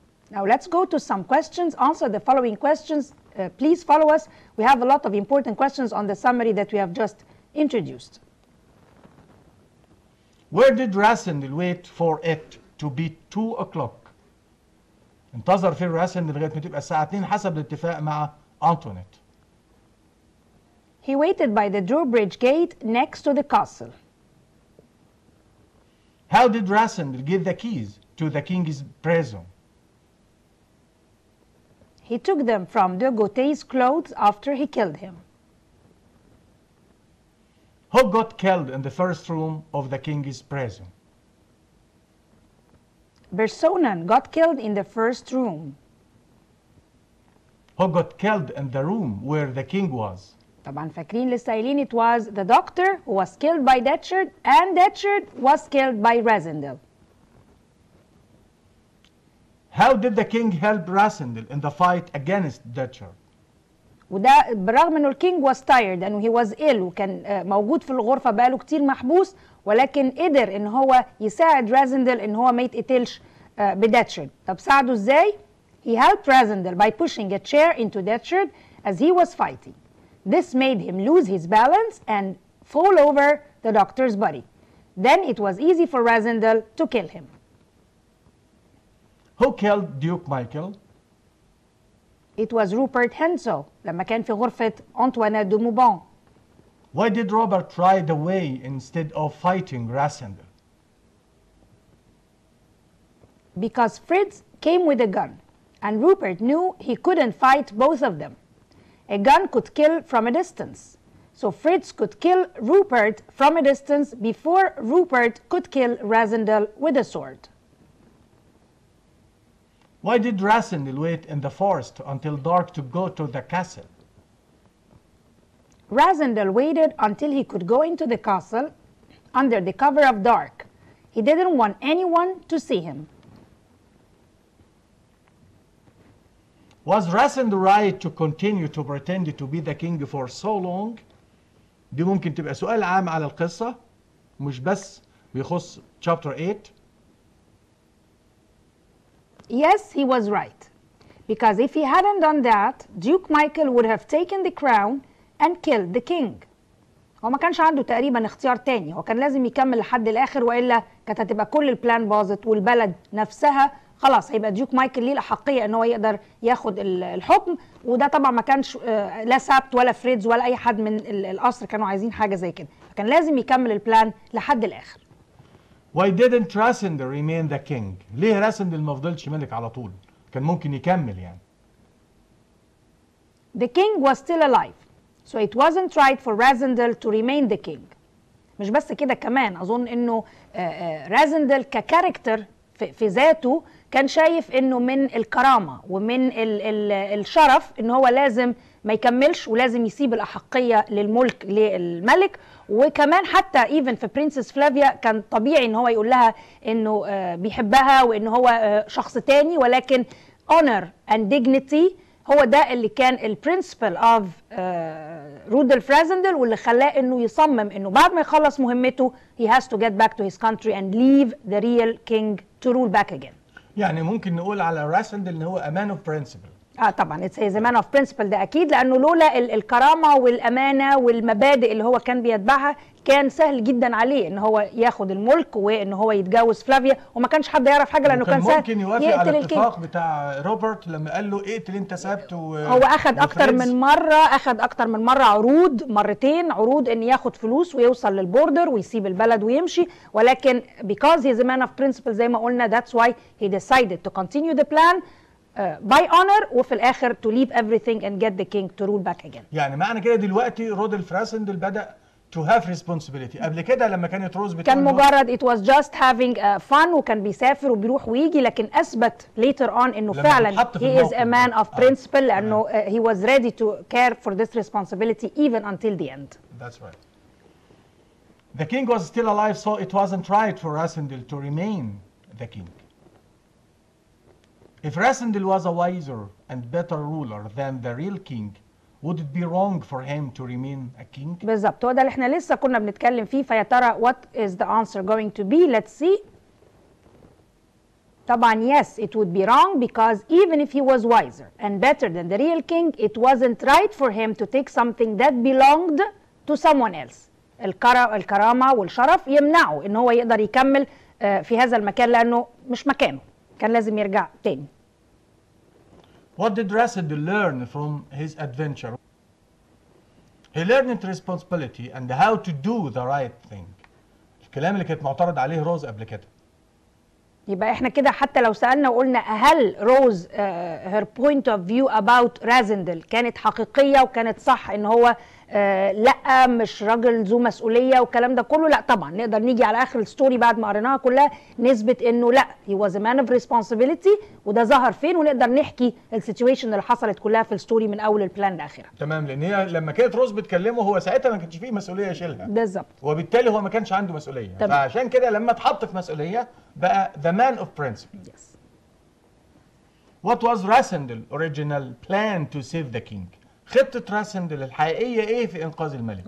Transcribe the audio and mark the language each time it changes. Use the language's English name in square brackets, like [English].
[English] Now let's go to some questions. Answer the following questions. Please follow us. We have a lot of important questions on the summary that we have just introduced. Where did Razendel wait for it to be 2 o'clock? [Arabic] انتظر فين راسندل لغاية ما تبقى الساعة 2 حسب الاتفاق مع أنطونيت. [English] He waited by the drawbridge gate next to the castle. How did Razendel give the keys to the king's prison? He took them from de Gautier's clothes after he killed him. Who got killed in the first room of the king's prison? Bersonan got killed in the first room. Who got killed in the room where the king was? [Arabic] طبعا فاكرين لسه قايلين [English] it was the doctor who was killed by Detchard and Detchard was killed by Razendel. How did the king help Razendel in the fight against Detchard? [Arabic] وده بالرغم انه الكينج [English] was tired and he was ill [Arabic] وكان موجود في الغرفة بقاله كتير محبوس، ولكن قدر ان هو يساعد رازندل ان هو ما يتقتلش بداتشارد. طب ساعده ازاي؟ [English] He helped Razendel by pushing a chair into Detchard as he was fighting. This made him lose his balance and fall over the doctor's body. Then it was easy for Razendel to kill him. Who killed Duke Michael? It was [Arabic] Rupert Henso لما كان في غرفة أنطوانيت دو موبان. [English] Why did Robert ride away instead of fighting Razendel? Because Fritz came with a gun and Rupert knew he couldn't fight both of them. A gun could kill from a distance. So Fritz could kill Rupert from a distance before Rupert could kill Razendel with a sword. Why did Razendel wait in the forest until dark to go to the castle? Razendel waited until he could go into the castle under the cover of dark. He didn't want anyone to see him. Was Razendel right to continue to pretend to be the king for so long? [Arabic] دي ممكن تبقى سؤال عام على القصة مش بس بيخص chapter 8. [English] Yes, he was right. Because if he hadn't done that, Duke Michael would have taken the crown and killed the king. [Arabic] هو ما كانش عنده تقريبا اختيار تاني، هو كان لازم يكمل لحد الآخر وإلا كانت هتبقى كل البلان باظت والبلد نفسها خلاص هيبقى ديوك مايكل ليه الأحقية إن هو يقدر ياخد الحكم، وده طبعا ما كانش لا سابت ولا فريدز ولا أي حد من القصر كانوا عايزين حاجة زي كده، فكان لازم يكمل البلان لحد الآخر. [English] Why didn't [Arabic] راسندل [English] remain the king؟ [Arabic] ليه راسندل ما فضلش ملك على طول؟ كان ممكن يكمل يعني. [English] The king was still alive, so it wasn't right for Rassendyll to remain the king. [Arabic] مش بس كده، كمان أظن إنه راسندل ككاركتر في ذاته كان شايف إنه من الكرامة ومن الشرف إن هو لازم ما يكملش ولازم يسيب الأحقية للملك للملك. وكمان حتى even في برنسس فلافيا كان طبيعي إن هو يقول لها إنه بيحبها وإن هو شخص تاني، ولكن [English] honor and dignity [Arabic] هو ده اللي كان البرنسبل اوف رودولف راسندل، واللي خلاه انه يصمم انه بعد ما يخلص مهمته [English] he has to get back to his country and leave the real king to rule back again. [Arabic] يعني ممكن نقول على راسندل ان هو [English] a man of principle. [Arabic] طبعا [English] it's a man of principle، [Arabic] ده اكيد، لانه لولا الكرامه والامانه والمبادئ اللي هو كان بيتبعها كان سهل جدا عليه ان هو ياخد الملك وان هو يتجوز فلافيا، وما كانش حد يعرف حاجه لانه كان سهل ممكن يوافق على الاتفاق بتاع روبرت لما قال له اقتل انت سبت. هو اخد اكتر من مره عروض، مرتين عروض ان ياخد فلوس ويوصل للبوردر ويسيب البلد ويمشي، ولكن [English] because he's a man of principle [Arabic] زي ما قلنا [English] that's why he decided to continue the plan by honor، [Arabic] وفي الاخر [English] to leave everything and get the king to rule back again. [Arabic] يعني معنى كده دلوقتي رودولف راسندل بدأ [English] to have responsibility. [Arabic] قبل كده لما كانت روز بتقول كان مجرد [English] it was just having fun [Arabic] وكان بيسافر وبيروح ويجي، لكن اثبت [English] later on [Arabic] انه فعلا [English] he is a man of principle [Arabic] لانه [English] he was ready to care for this responsibility even until the end. That's right. The king was still alive, so it wasn't right for Rasindel to remain the king. If Rasindel was a wiser and better ruler than the real king, would it be wrong for him to remain a king? [Arabic] بالظبط، هو ده اللي احنا لسه كنا بنتكلم فيه، فيا ترى [English] what is the answer going to be? Let's see. طبعا yes, it would be wrong because even if he was wiser and better than the real king, it wasn't right for him to take something that belonged to someone else. [Arabic] الكرامة والشرف يمنعه ان هو يقدر يكمل في هذا المكان لانه مش مكانه، كان لازم يرجع تاني. [English] What did Rasindel learn from his adventure? He learned responsibility and how to do the right thing. [Arabic] الكلام اللي كانت معترض عليه روز قبل كده. يبقى احنا كده حتى لو سألنا وقلنا هل روز [English] her point of view about [Arabic] راسندل كانت حقيقية وكانت صح ان هو لا مش راجل ذو مسؤولية والكلام ده كله، لا طبعا نقدر نيجي على اخر الستوري بعد ما قريناها كلها نثبت انه لا [English] he was a man of responsibility، [Arabic] وده ظهر فين ونقدر نحكي السيتويشن اللي حصلت كلها في الستوري من اول البلان لاخرها. تمام، لان هي لما كانت روز بتكلمه هو ساعتها ما كانش فيه مسؤولية يشيلها. بالظبط. وبالتالي هو ما كانش عنده مسؤولية. تمام. فعشان كده لما اتحط في مسؤولية بقى [English] the man of principle. Yes. What was Rasendel's original plan to save the king? [Arabic] خطة راسندل الحقيقية ايه في انقاذ الملك؟